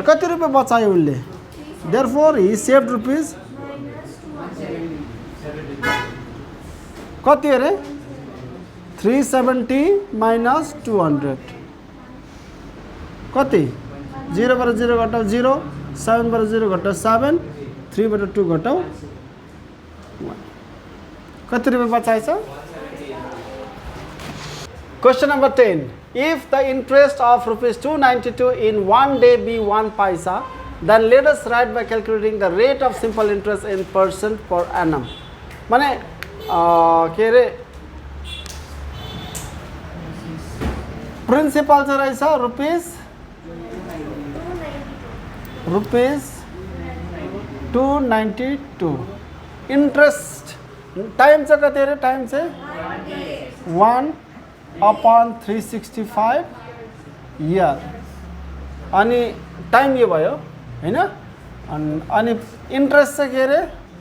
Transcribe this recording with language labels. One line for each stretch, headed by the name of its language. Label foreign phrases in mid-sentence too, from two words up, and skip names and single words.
Nepali: कति रुपियाँ बचायो उसले?
English: therefore he saved rupees
Nepali: कति अरे 370 माइनस 200 कति 0 बाट 0 घटाऊ 0 7 बाट 0 घटाऊ 7 3 बाट 2 घटाऊ 1 कति रुपियाँ बचाएछ
English: Question number 10. If the interest of rupees 292 in 1 day be 1 paisa, then let us write by calculating the rate of simple interest in percent per annum.
Nepali: माने के रे प्रिन्सिपल चाहिँ रहेछ रुपीस 292. इन्ट्रेस्ट टाइम चाहिँ कति अरे टाइम चाहिँ 1/365 इयर अनि टाइम यो भयो हैन अनि इन्ट्रेस्ट चाहिँ के अरे